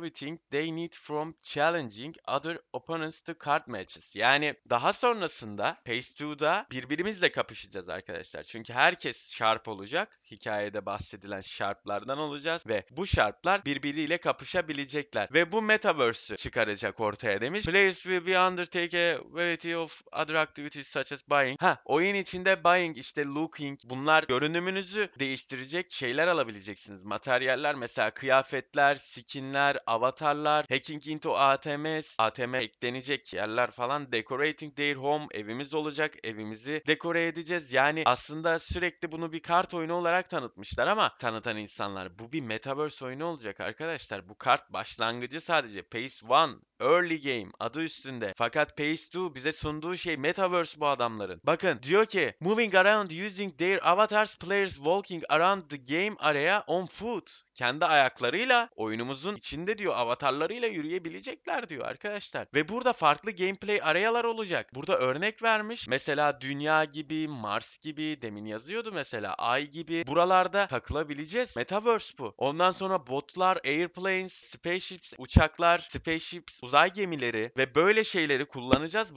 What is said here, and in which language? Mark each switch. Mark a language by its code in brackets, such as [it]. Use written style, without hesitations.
[en] everything they need from challenging other opponents to card matches. [tr] Yani daha sonrasında Phase 2'da birbirimizle kapışacağız arkadaşlar. Çünkü herkes Sharp olacak. Hikayede bahsedilen Sharp'lardan olacağız ve bu Sharp'lar birbiriyle kapışabilecekler. Ve bu Metaverse'ü çıkaracak ortaya demiş. [en] Players will be undertake a variety of other activities such as buying. [tr] Oyun içinde buying, işte looking, bunlar görünümünüzü değiştirecek şeyler alabileceksiniz. Materyaller, mesela kıyafetler, skinler, avatarlar, hacking into ATMs, ATM eklenecek yerler falan, decorating their home, evimiz olacak, evimizi dekore edeceğiz. Yani aslında sürekli bunu bir kart oyunu olarak tanıtmışlar ama tanıtan insanlar, bu bir Metaverse oyunu olacak arkadaşlar. Bu kart başlangıcı sadece. Phase 1, Early Game adı üstünde. Fakat Phase 2 bize sunduğu şey Metaverse bu adamların. [en] Bakın diyor ki moving around using their avatars, players walking around the game area on foot. [tr] Kendi ayaklarıyla oyunumuzun içinde diyor avatarlarıyla yürüyebilecekler diyor arkadaşlar. Ve burada farklı gameplay arealar olacak. Burada örnek vermiş. Mesela Dünya gibi, Mars gibi, demin yazıyordu mesela, Ay gibi. Buralarda takılabileceğiz. Metaverse bu. Ondan sonra botlar, airplanes, spaceships, uçaklar, spaceships, uzay gemileri ve böyle şeyleri kullanacağız.